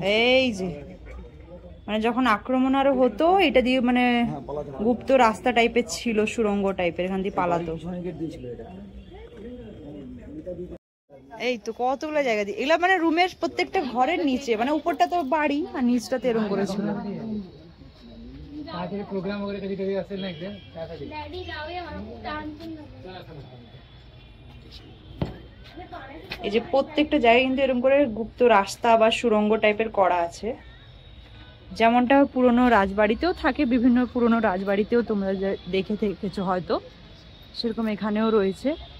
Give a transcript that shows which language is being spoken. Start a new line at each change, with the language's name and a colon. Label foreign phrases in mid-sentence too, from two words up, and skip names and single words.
Bangla: এই যে মানে যখন আক্রমণ আরো হতো, এটা দিয়ে মানে হ্যাঁ পালাতে হবে। গুপ্ত রাস্তা টাইপের ছিল, সুড়ঙ্গ টাইপের, এখান দিয়ে পালাতো। পিছনে গেট দিয়েছিল এটা। এই তো কতগুলো জায়গা দিয়ে এগুলা, মানে রুমের প্রত্যেকটা ঘরের নিচে, মানে উপরটা তো বাড়ি আর নিচটাতে এরকম করেছিল।
Marathi: प्रोग्राम वगैरे कधी कधी असेल ना एकदा त्यासाठी
Bangla: এই যে প্রত্যেকটা জায়গায় কিন্তু এরকম করে গুপ্ত রাস্তা বা সুড়ঙ্গ টাইপের করা আছে, যেমনটা পুরনো রাজবাড়িতেও থাকে। বিভিন্ন পুরনো রাজবাড়িতেও তোমরা দেখে দেখেছো হয়তো, সেরকম এখানেও রয়েছে।